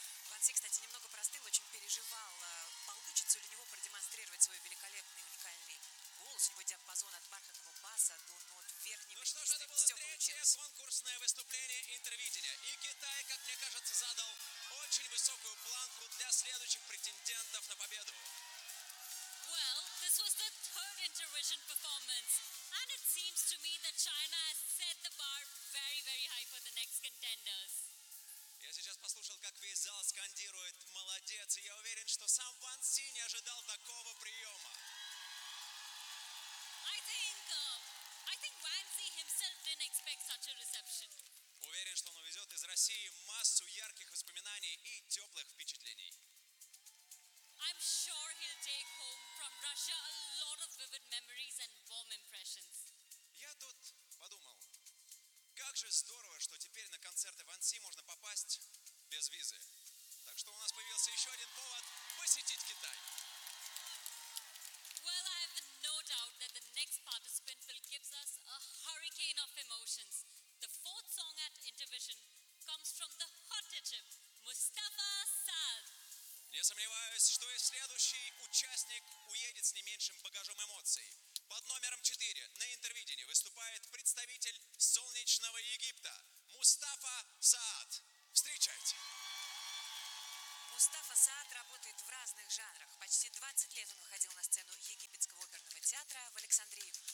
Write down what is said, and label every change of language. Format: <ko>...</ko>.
<ru>Ван Си, кстати, немного простыл, очень переживал, получится ли у него продемонстрировать свой великолепный, уникальный голос. У него диапазон от бархатного баса до нот верхней брегистой. Ну что ж, это было третье конкурсное выступление Интервидения. И Китай, как мне кажется, задал очень высокую планку для следующих претендентов на победу.</ru> <en>Well, this was the third Intervision performance. And it seems to me that China has set the bar very, very high for the next contenders.</en> <ru>Я сейчас послушал, как весь зал скандирует «молодец», и я уверен, что сам Ван Си не ожидал такого приема.</ru> <en>I think Ван Си himself didn't expect such a reception.</en> <ru>Уверен, что он увезет из России массу ярких воспоминаний и теплых впечатлений.</ru> <en>I'm sure he'll take home from Russia a lot of vivid memories and warm impressions.</en> <ru>Я тут подумал, как же здорово, что теперь на концерты Ван Си можно попасть без визы. Так что у нас появился еще один повод посетить Китай.</ru> <en>Well, I have no doubt that the next participant will give us a hurricane of emotions. The fourth song at Intervision comes from the hot Egypt, Mustafa Saad.</en> <ru>Не сомневаюсь, что и следующий участник уедет с не меньшим багажом эмоций. Под номером 4 на Интервидении выступает представитель солнечного Египта Мустафа Саад. Встречайте! Мустафа Саад работает в разных жанрах. Почти 20 лет он выходил на сцену Египетского оперного театра в Александрии.</ru>